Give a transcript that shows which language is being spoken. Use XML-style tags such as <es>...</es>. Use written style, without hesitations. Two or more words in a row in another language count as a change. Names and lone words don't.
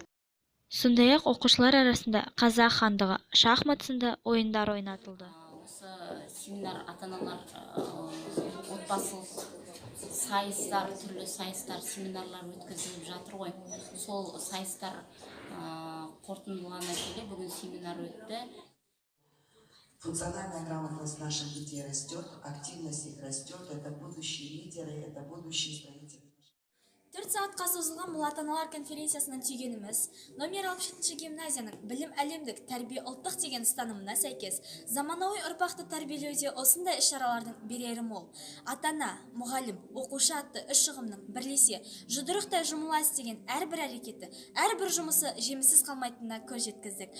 <kk>Сондай-ақ оқушылар арасында қазақ хандығы, шахмат сынды ойындар ойнатылды. Осы семинар ата-аналар отбасылық сайыстар, түрлі сайыстар, семинарлар өткізіліп жатыр ғой. Сол сайыстар қорытындылана келе бүгін семинар өтті.</kk> <ru>Функциональная грамотность наших детей растет, активность их растет, это будущие лидеры, это будущие строители.</ru> <kk>4 сағатқа созылған бұл ата-аналар конференциясынан түйгеніміз, номер 67-ші гимназияның білім әлемдік, тәрбие ұлттық деген ұстанымына сәйкес, заманауи ұрпақты тәрбиелеуде осындай іс-шаралардың берері мол. Ата-ана, мұғалім, оқушы атты үш ұғымның бірлесе, жұдырықтай жұмыла істеген әрбір әрекеті, әрбір жұмысы жеміссіз қалмайтынына көз жеткіздік.</kk>